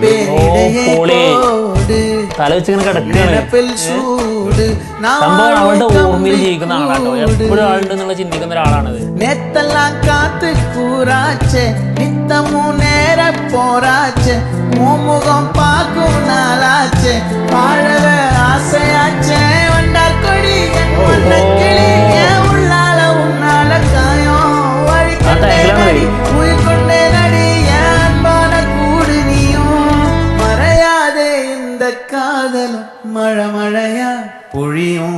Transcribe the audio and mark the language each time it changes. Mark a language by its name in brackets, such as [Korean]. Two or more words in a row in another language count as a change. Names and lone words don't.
[Malayalam] തല വെച്ചിങ്ങനെ കിടക്കുകയാണ്. സംഭവം അവളുടെ ഓർമ്മയിൽ ജീവിക്കുന്ന ആളാട്ടോ. എപ്പോഴും ആളുണ്ട് എന്നുള്ള ചിന്തിക്കുന്ന ഒരാളാണത്. [Tamil] நேத்தெல்லாம் காத்து கூறாச்சே நித்தமும் நேர போறாச்சே முகம் பார்க்கும் நாளாச்சே வாழவே ஆசையாச்சே வண்டார் கொடி உள்ளால உன்னால காயம் வழி கண்டே உயிர் கொண்டே நடி அன்பான கூடு நீயும் மறையாதே இந்த காதலும் மழை மழையா பொழியும்.